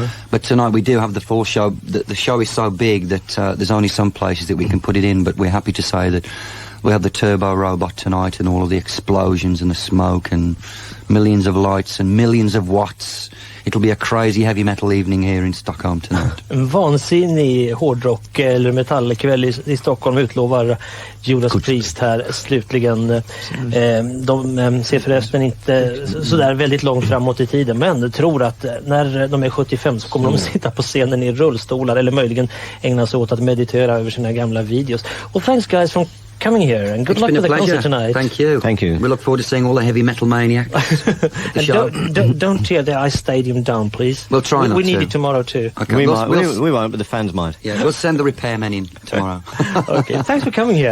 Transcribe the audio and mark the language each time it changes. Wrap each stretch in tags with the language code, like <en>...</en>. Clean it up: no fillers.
<en>But tonight we do have the full show. The show is so big that there's only some places that we can put it in, but we're happy to say that we have the turbo robot tonight and all of the explosions and the smoke and millions of lights and millions of watts. It'll be a crazy heavy metal evening here in Stockholm tonight.</en> <sv>En vansinnig hårdrock eller metallkväll i Stockholm utlovar Judas Priest här slutligen. De ser förresten inte sådär väldigt långt framåt i tiden, men tror att när de är 75 så kommer de sitta på scenen i rullstolar eller möjligen ägna sig åt att meditera över sina gamla videos.</sv> <en>Och thanks guys from coming here, and good luck with the concert tonight. Thank you. Thank you. We look forward to seeing all the heavy metal maniacs at the show. Don't tear the Ice Stadium down, please. We'll try not to. We need it tomorrow too. Okay. We won't, but the fans might. Yeah, we'll send the repairmen in tomorrow. Okay, thanks for coming here.</en>